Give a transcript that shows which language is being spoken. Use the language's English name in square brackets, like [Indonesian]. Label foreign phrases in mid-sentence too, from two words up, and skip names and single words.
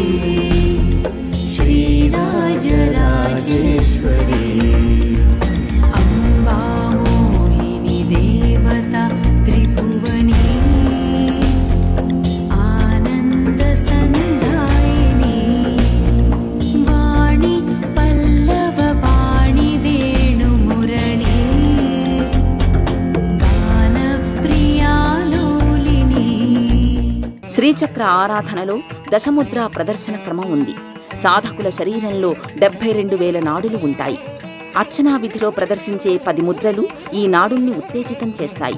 [Sanskrit] श्रीराजराजेश्वरी अम्बा मोहिनी देवता त्रिभुवनी आनन्दसन्धायिनी वाणी पल्लव पाणि वेणुमुरळी [Telugu] శ్రీచక్ర ఆరాధనలో దశముద్రా ప్రదర్శన క్రమం ఉంది. సాధకుల శరీరంలో 72,000 నాడులు ఉంటాయి. అర్చనా విధిలో ప్రదర్శించే 10 ముద్రలు ఈ నాడుల్ని ఉత్తేజితం చేస్తాయి.